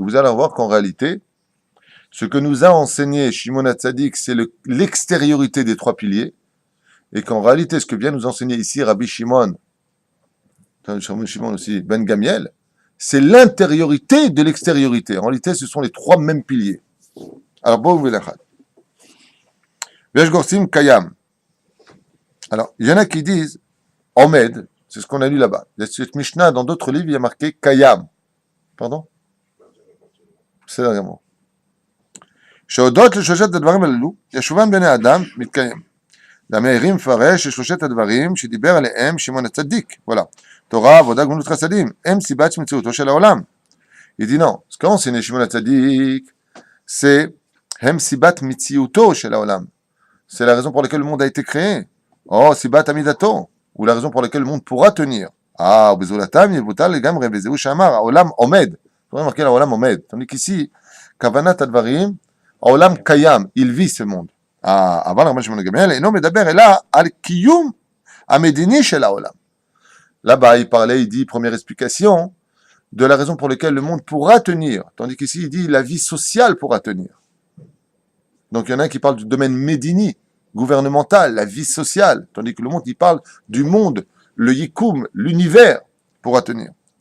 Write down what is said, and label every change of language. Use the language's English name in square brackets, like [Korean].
[French] Vous allez voir qu'en réalité, ce que nous a enseigné Shimon HaTzadik, c'est l'extériorité des trois piliers, et qu'en réalité, ce que vient nous enseigner ici Rabbi Shimon aussi, Ben Gamiel, c'est l'intériorité de l'extériorité. En réalité, ce sont les trois mêmes piliers. Alors, bon, vous Vesh Gorsim Kayam. Alors, il y en a qui disent Omed, c'est ce qu'on a lu là-bas. Il y a cette Mishnah, dans d'autres livres, il y a marqué Kayam. Pardon? C'est vraiment. [Hebrew] שהודות לשלושת הדברים הללו, ישובם בני אדם מתקיים. והמאירים מפרש ששלושת הדברים שדיבר עליהם שמעון הצדיק. Voilà. תורה, עבודה, גמילות חסדים, הם סיבת מציאותו של העולם. [French] Il dit non. Ce qu'a enseigné Shimon HaTzadik, c'est [Hebrew] הם סיבת מציאותו של העולם. [French] C'est la raison pour laquelle le monde a été créé. [Hebrew] Oh, סיבת עמידתו. [French] Ou la raison pour laquelle le monde pourra tenir. [Hebrew] Ah, ובזולתם יבוטל לגמרי, וזהו שאמר, העולם עומד. [French] vous avez marqué [Hebrew] העולם עומד. [French] tandis qu'ici, [Hebrew] כוונת הדברים, העולם קיים, [French] il vit ce monde. [Hebrew] אבל רבי שמעון גמליאל אינו מדבר אלא על קיום המדיני של העולם. [French] Là-bas, il parlait, il dit, première explication, de la raison pour laquelle le monde pourra tenir. Tandis qu'ici, il dit, la vie sociale pourra tenir. Donc, il y en a un qui parle du domaine médini, gouvernemental, la vie sociale. Tandis que le monde, il parle du monde, le yikoum, l'univers pourra tenir.